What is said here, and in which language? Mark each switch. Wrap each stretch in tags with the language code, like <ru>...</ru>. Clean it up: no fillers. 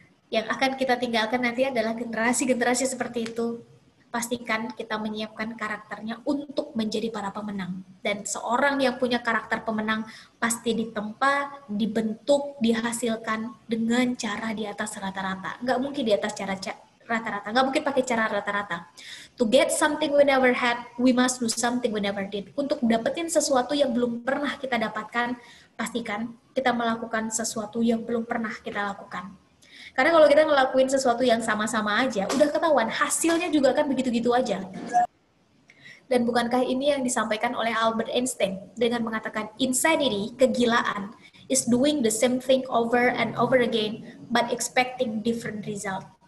<id>Yang akan kita tinggalkan nanti adalah generasi-generasi seperti itu. Pastikan kita menyiapkan karakternya untuk menjadi para pemenang. Dan seorang yang punya karakter pemenang pasti ditempa, dibentuk, dihasilkan dengan cara di atas rata-rata. Nggak mungkin di atas cara rata-rata. Nggak mungkin pakai cara rata-rata.</id> <en>To get something we never had, we must do something we never did.</en> <id>Untuk dapetin sesuatu yang belum pernah kita dapatkan, pastikan kita melakukan sesuatu yang belum pernah kita lakukan. Karena kalau kita ngelakuin sesuatu yang sama-sama aja, udah ketahuan hasilnya juga kan begitu-gitu aja. Dan bukankah ini yang disampaikan oleh Albert Einstein dengan mengatakan</id> <en>insanity, kegilaan, is doing the same thing over and over again but expecting different result.</en>